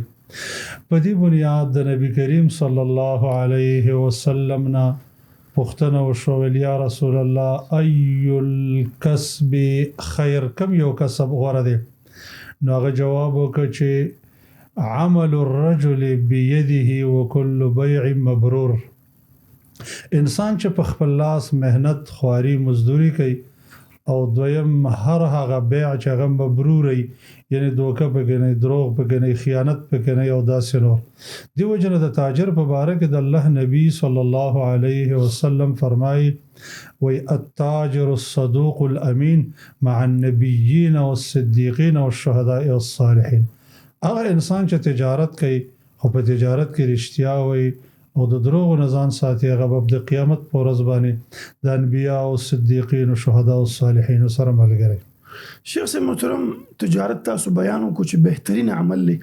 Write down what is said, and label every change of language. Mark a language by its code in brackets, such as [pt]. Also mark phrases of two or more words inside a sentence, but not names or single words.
[ps] په دې بنیاد د نبی کریم [ar] صلی الله علیه وسلم [ps] نه پوښتنه وشول [ar] یا رسول الله ای الکسب خیر، [ps] کم یو کسب غوره دی؟ نو هغه جواب وکړ چې [ar] عمل الرجل بيده وكل بيع مبرور. [ps] انسان چې په خپل لاس مهنت خواري مزدوري کوي او دویم هر هغه بیع چې هغه مبرور وي، یعنی دوکه پکې نه، دروغ پکې نه، خیانت پکې نه او داسې نور. دی وجنه د تاجر په باره کې د الله نبی [ar] صلی الله علیه وسلم [ps] فرمایي وی [ar] التاجر الصدوق الامین مع النبیین والصدیقین والشهداء والصالحین. [ps] هغه انسان چې تجارت کوي خو په تجارت کې رښتیا وي او د دروغ نه ځان ساتي هغه به د قیامت په ورځ باندې د انبیا او صدیقین او شهدا او صالحین سره ملګری. شیخ صاحب محترم تجارت تاسو بیان وکړو چې بهترین عمل دی.